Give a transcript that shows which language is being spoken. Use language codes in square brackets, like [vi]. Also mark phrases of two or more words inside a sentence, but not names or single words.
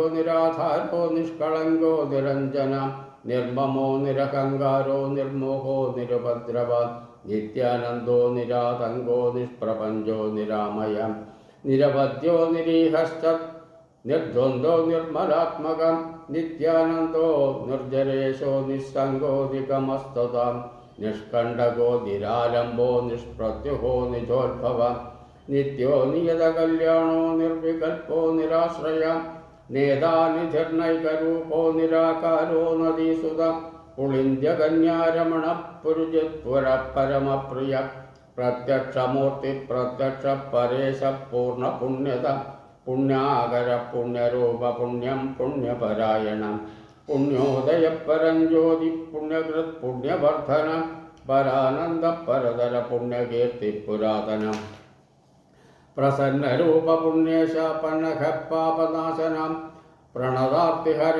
[sa] निराधारो निष्कळङ्को निरञ्जनः निर्ममो निरहङ्कारो निर्मोहो निरुपद्रवः नित्यानन्दो निरातङ्को निष्प्रपञ्चो निरामयः निरवध्यो निरीहश्च निर्द्वन्द्वो निर्मलात्मकं नित्यानन्दो निर्जरेशो निस्सङ्गो निगमस्तुतं निष्कण्टको निरालम्बो निष्प्रत्युहो निजोद्भवः നിത്യോ നിയതകല്യാണോ നിർവികൽപ്പോ നിരാശ്രയ നേതാനിധിർനൈകരൂപോ നിരാകാരോ നദീസുത പുളിന്ത്യകന്യാരമണ പുരുജിത്വര പരമപ്രിയ പ്രത്യക്ഷമൂർത്തി പ്രത്യക്ഷ പരേശ പൂർണ്ണ പുണ്യത പുണ്യാകര പുണ്യരൂപ പുണ്യം പുണ്യപരായണം പുണ്യോദയ പരഞ്ജ്യോതി പുണ്യകൃത് പുണ്യവർദ്ധന പരാനന്ദ പരതര പുണ്യകീർത്തി പുരാതനം പ്രസന്നരൂപ പുണ്യേശ പന്നഖ പാപനാശനം പ്രണതാർത്തിഹര